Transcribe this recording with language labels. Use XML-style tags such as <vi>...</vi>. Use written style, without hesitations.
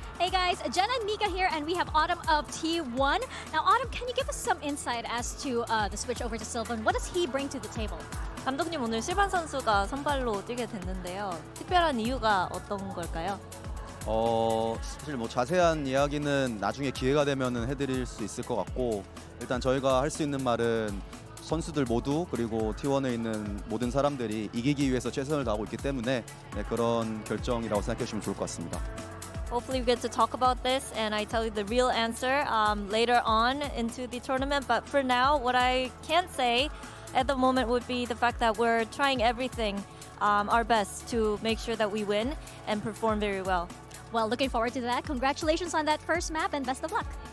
<en>guys, Jenna and Mika here, and we have Autumn of T1. Now, Autumn, can you give us some insight as to the switch over to Sylvan? What does he bring to the table?</en> <ko>감독님 오늘 실반 선수가 선발로 뛰게 됐는데요. 특별한 이유가 어떤 걸까요? 사실 뭐 자세한 이야기는 나중에 기회가 되면은 해드릴 수 있을 것 같고 일단 저희가 할 수 있는 말은 선수들 모두 그리고 T1에 있는 모든 사람들이 이기기 위해서 최선을 다하고 있기 때문에 그런 결정이라고 생각해 주시면 좋을 것 같습니다.</ko> <en>Hopefully we get to talk about this and I tell you the real answer later on into the tournament. But for now, what I can say at the moment would be the fact that we're trying everything our best to make sure that we win and perform very well. Well, looking forward to that. Congratulations on that first map and best of luck.</en>